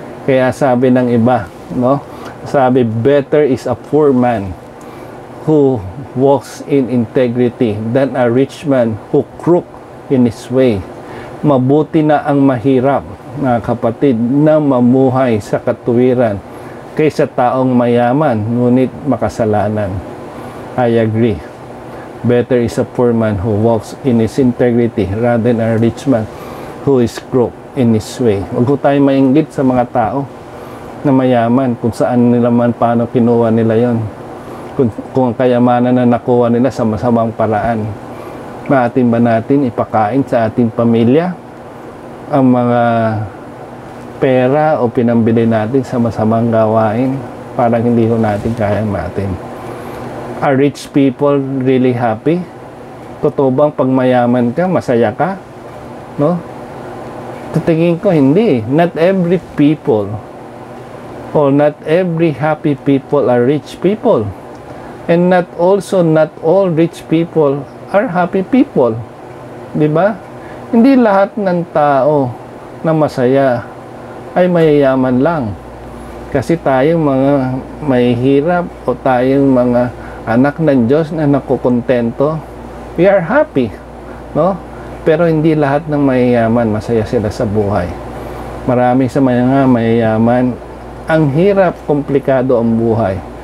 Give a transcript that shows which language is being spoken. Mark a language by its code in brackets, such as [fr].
[tl] Kaya sabi ng iba, no, sabi, [en] better is a poor man who walks in integrity than a rich man who crook in his way. [tl] Mabuti na ang mahirap, mga kapatid, na mamuhay sa katuwiran kaysa taong mayaman ngunit makasalanan. [en] I agree. Better is a poor man who walks in his integrity rather than a rich man who is crook in his way. [tl] Huwag ko tayo mainggit sa mga tao na mayaman kung saan nila man, paano kinuha nila yon. Kung ang kayamanan na nakuha nila sa masamang paraan. Maatin ba natin ipakain sa ating pamilya ang mga pera o pinambili natin sa masamang gawain? Parang hindi ko natin kaya matin. [en] Are rich people really happy? [tl] Totoo bang pag mayaman ka, masaya ka? No? Tingin ko hindi. [en] Not every people or not every happy people are rich people. And not all rich people are happy people. [tl] Di ba? Hindi lahat ng tao na masaya ay mayayaman lang. Kasi tayong mga mahihirap o tayong mga anak ng Diyos na nakukontento, [en] we are happy, [tl] no? Pero hindi lahat ng mayayaman masaya sila sa buhay. Marami sa mga mayayaman, ang hirap, komplikado ang buhay.